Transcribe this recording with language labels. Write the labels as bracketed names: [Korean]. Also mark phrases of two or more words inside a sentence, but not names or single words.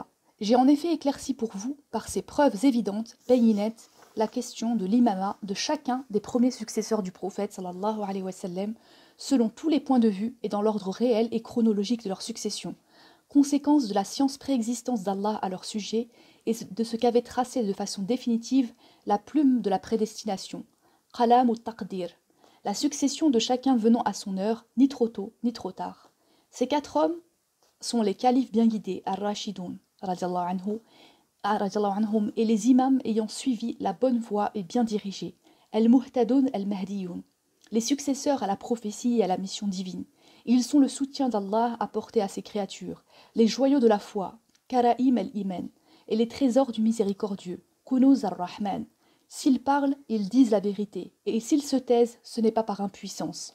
[French] J'ai en effet éclairci pour vous, par ces preuves évidentes, bayinettes, la question de l'imama de chacun des premiers successeurs du prophète [Arabic] صلى الله عليه وسلم, [French] selon tous les points de vue et dans l'ordre réel et chronologique de leur succession, conséquence de la science préexistence d'Allah à leur sujet et de ce qu'avait tracé de façon définitive la plume de la prédestination, qalam ou taqdir, la succession de chacun venant à son heure, ni trop tôt, ni trop tard. Ces 4 hommes sont les califes bien guidés, [Arabic] الراشدون، عنهم, [French] et les imams ayant suivi la bonne voie et bien dirigés, [Arabic] المهتدون المهديون, [French] les successeurs à la prophétie et à la mission divine. Ils sont le soutien d'Allah apporté à ses créatures, les joyaux de la foi, [Arabic] كرائم الإيمان, [French] et les trésors du miséricordieux, [Arabic] كنوز الرحمن. [French] S'ils parlent, ils disent la vérité, et s'ils se taisent, ce n'est pas par impuissance.